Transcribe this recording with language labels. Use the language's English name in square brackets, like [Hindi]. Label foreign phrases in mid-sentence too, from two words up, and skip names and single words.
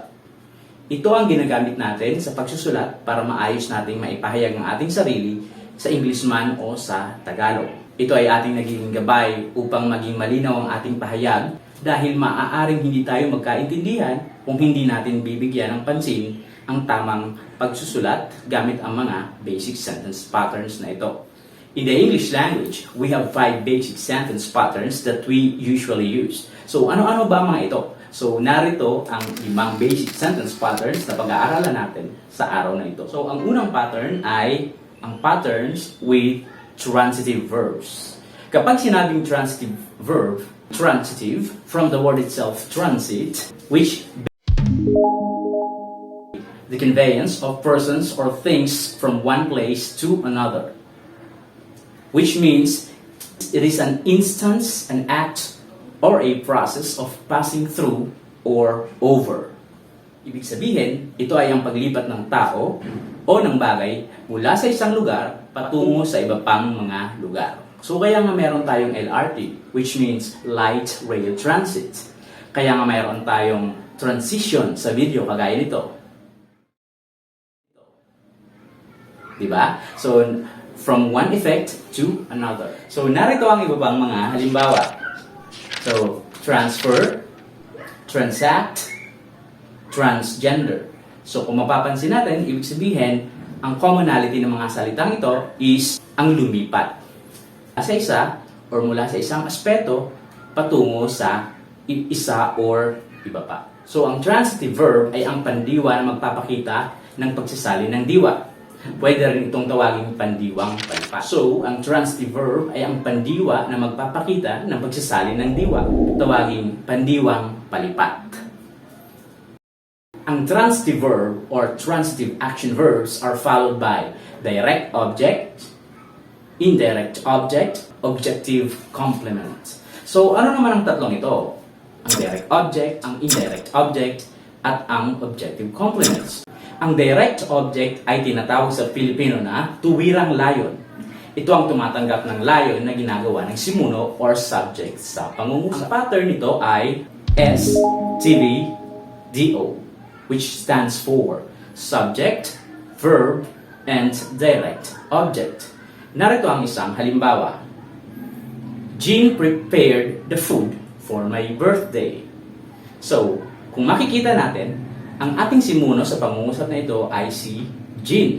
[Filipino] Ito ang ginagamit natin sa pagsusulat para maayos nating maipahayag ang ating sarili sa English man o sa Tagalog. Ito ay ating nagiging gabay upang maging malinaw ang ating pahayag dahil maaaring hindi tayo magkaintindihan kung hindi natin bibigyan ng pansin ang tamang pagsusulat gamit ang mga [English] basic sentence patterns [Filipino] na ito. [English] In the English language, we have 5 basic sentence patterns that we usually use. [Filipino] So ano-ano ba mga ito? So narito ang 5 [English] basic sentence patterns [Filipino] na pag-aaralan natin sa araw na ito. So ang unang pattern ay ang [English] patterns with transitive verbs. [Filipino] Kapag sinabing [English] transitive verb, [Filipino] transitive, [English] from the word itself, transit, which the conveyance of persons or things from one place to another. Which means it is an instance, an act, or a process of passing through or over. [Filipino] Ibig sabihin, ito ay ang paglipat ng tao o ng bagay mula sa isang lugar patungo sa iba pang mga lugar. So kaya nga meron tayong LRT, [English] which means light rail transit. [Filipino] Kaya nga meron tayong transition sa video kagaya nito. Diba? [English] So from one effect to another. [Filipino] So narito ang iba pang mga halimbawa. So [English] transfer, transact, transgender. [Filipino] So kung mapapansin natin, ibig sabihin, ang commonality ng mga salitang ito is ang lumipat. Sa isa or mula sa isang aspeto patungo sa isa or iba pa. So ang [English] transitive verb [Filipino] ay ang pandiwa na magpapakita ng pagsasali ng diwa. Pwede rin itong tawaging pandiwang palipat. So ang [English] transitive verb [Filipino] ay ang pandiwa na magpapakita ng pagsasali ng diwa. Tawaging pandiwang palipat. [English] Ang transitive verb or transitive action verbs are followed by direct object, indirect object, objective complement. [Filipino] So, ano naman ang tatlong ito? Ang [English] direct object, [Filipino] ang [English] indirect object, [Filipino] at ang [English] objective complements. [Filipino] Ang [English] direct object [Filipino] ay tinatawag sa Filipino na tuwirang layon. Ito ang tumatanggap ng layon na ginagawa ng simuno or subject sa pangungusap. Ang pattern nito ay STVDO, [English] which stands for subject, verb, and direct object. [Filipino] Narito ang isang halimbawa. [English] Jean prepared the food for my birthday. [Filipino] So, kung makikita natin, ang ating simuno sa pangungusap na ito ay si Jean.